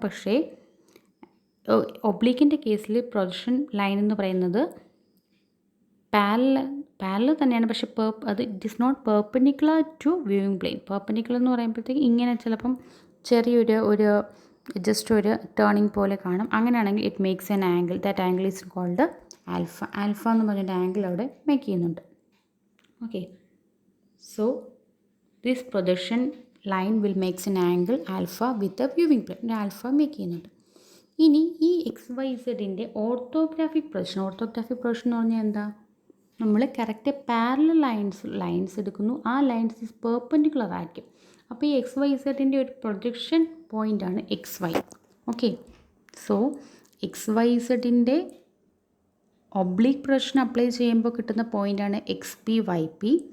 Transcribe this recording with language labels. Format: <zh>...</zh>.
<ml>പക്ഷേ ഒബ്ലീക്കിൻ്റെ കേസിൽ projection line എന്ന് പറയുന്നത് പാരലൽ തന്നെയാണ്. പക്ഷേ അത്</ml> <en>It is not perpendicular to viewing plane.</en> <ml>Perpendicular എന്ന് പറയുമ്പോഴത്തേക്ക് ഇങ്ങനെ ചിലപ്പം ചെറിയൊരു ജസ്റ്റ് ഒരു ടേണിംഗ് പോലെ കാണും.</ml> <en>അങ്ങനെയാണെങ്കിൽ it makes an angle. That angle is called alpha.</en> <ml>Alpha എന്ന് പറഞ്ഞൊരു ആംഗിൾ അവിടെ മേക്ക് ചെയ്യുന്നുണ്ട്.</ml> <en>Okay, so this projection line will makes an angle alpha with the viewing plane. Alpha make</en> <ml>ചെയ്യുന്നുണ്ട്. ഇനി ഈ XYZൻ്റെ ഓർത്തോഗ്രാഫിക് പ്രൊജക്ഷൻ. ഓർത്തോഗ്രാഫിക് പ്രൊജക്ഷൻ എന്ന് പറഞ്ഞാൽ എന്താ? നമ്മൾ കറക്റ്റ് പാരലൽ ലൈൻസ് എടുക്കുന്നു. ആ ലൈൻസ് ഈസ് പെർപെൻഡിക്കുലർ ആയിരിക്കും. അപ്പോൾ ഈ XYZൻ്റെ ഒരു പ്രൊജക്ഷൻ പോയിൻ്റാണ് XY. Okay, so XYZൻ്റെ oblique projection apply ചെയ്യുമ്പോൾ കിട്ടുന്ന പോയിൻ്റാണ് XPYP.</ml>